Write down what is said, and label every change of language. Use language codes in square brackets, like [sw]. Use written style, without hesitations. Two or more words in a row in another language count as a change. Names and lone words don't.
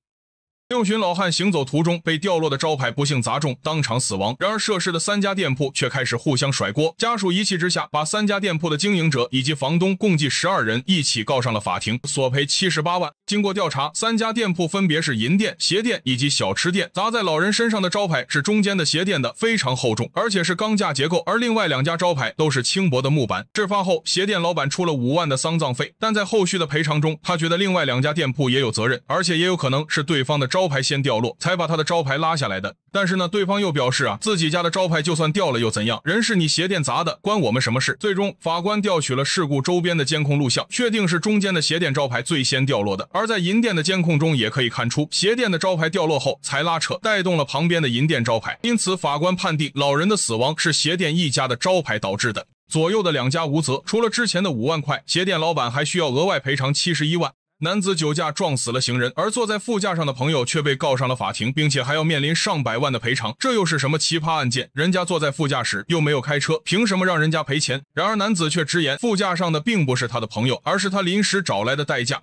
[zh] 六旬老漢行走途中被掉落的招牌不幸砸中，當場死亡。然而涉事的3家店鋪卻開始互相甩鍋，家屬一氣之下把3家店鋪的經營者以及房東共計12人一起告上了法庭，索賠78萬。經過調查，3家店鋪分別是銀店、鞋店以及小吃店。砸在老人身上的招牌是中間的鞋店的，非常厚重，而且是鋼架結構，而另外2家招牌都是輕薄的木板。事發後，鞋店老板出了5萬的喪葬費，但在後續的賠償中，他覺得另外2家店鋪也有責任，而且也有可能是對方的招牌先掉落，才把他的招牌拉下來的。但是呢，对方又表示自己家的招牌就算掉了又怎樣？人是你鞋店砸的，關我們什麼事？最終，法官調取了事故周邊的監控錄像，確定是中間的鞋店招牌最先掉落的。而在銀店的監控中也可以看出，鞋店的招牌掉落後才拉扯，帶動了旁邊的銀店招牌。因此，法官判定老人的死亡是鞋店一家的招牌導致的。左右的2家無責，除了之前的5 萬塊，鞋店老板還需要額外賠償71萬。男子酒駕撞死了行人，而坐在副駕上的朋友卻被告上了法庭，並且還要面臨上百萬的賠償。這又是什麼奇葩案件？人家坐在副駕駛又沒有開車，憑什麼讓人家賠錢？然而男子卻直言，副駕上的並不是他的朋友，而是他臨時找來的代駕。